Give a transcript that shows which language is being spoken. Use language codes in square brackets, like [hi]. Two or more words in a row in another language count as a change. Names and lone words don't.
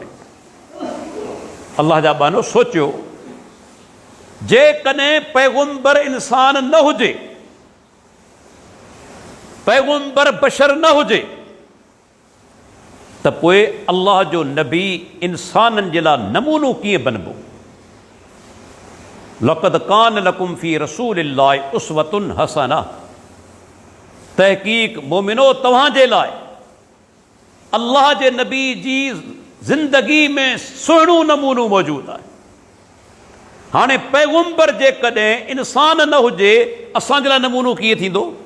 [sd] अल्लाह जा बानो सोचियो, जेकॾहिं पैगुंबर इंसान न हुजे, पैगुंबर बशर न हुजे, त पोइ अल्लाह जो नबी इंसाननि जे लाइ नमूनो कीअं बनबो। [ar] لقد كان لكم في رسول الله أسوة حسنة, [sd] तहक़ीक़ मोमिनो तव्हां जे लाइ अल्लाह जे नबी जी ज़िंदगी में सुहिणो नमूनो मौजूदु आहे। हाणे पैगुंबर जेकॾहिं इंसान न हुजे, असांजे लाइ नमूनो कीअं थींदो?